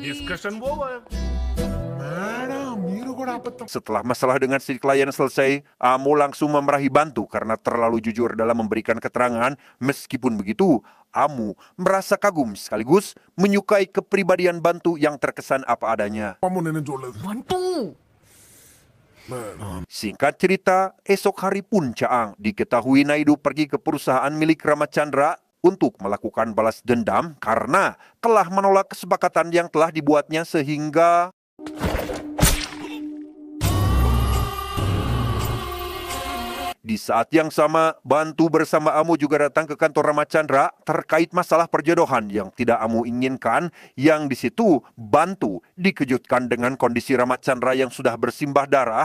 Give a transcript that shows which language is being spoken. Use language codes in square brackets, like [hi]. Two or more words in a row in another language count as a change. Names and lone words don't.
[id] Setelah masalah dengan si klien selesai, Amu langsung memarahi Bantu karena terlalu jujur dalam memberikan keterangan. Meskipun begitu, Amu merasa kagum sekaligus menyukai kepribadian Bantu yang terkesan apa adanya. [te] అమ్మో నేనేం చూడలేదు. [id] Bantu! Singkat cerita, esok hari pun Caang diketahui Naidu pergi ke perusahaan milik Ramachandra untuk melakukan balas dendam karena telah menolak kesepakatan yang telah dibuatnya sehingga di saat yang sama, Bantu bersama Amu juga datang ke kantor Rama Chandra terkait masalah perjodohan yang tidak Amu inginkan, yang di situ Bantu dikejutkan dengan kondisi Rama Chandra yang sudah bersimbah darah.